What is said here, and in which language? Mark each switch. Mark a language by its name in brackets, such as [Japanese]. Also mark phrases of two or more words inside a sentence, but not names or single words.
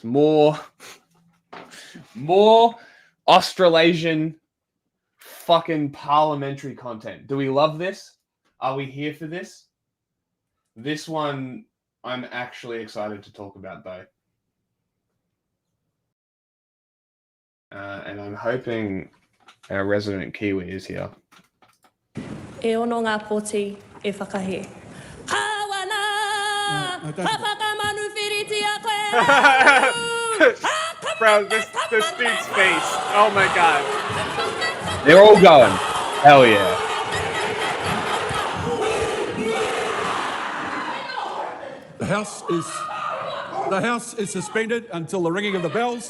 [English] More Australasian fucking parliamentary content. Do we love this? Are we here for this? This one I'm actually excited to talk about, though. And I'm hoping our resident Kiwi is here. [Māori] E ono ngā poti e whakahe. [English] Bro, this dude's face. Oh my god. They're all going. Hell yeah. The House is suspended until the ringing of the bells.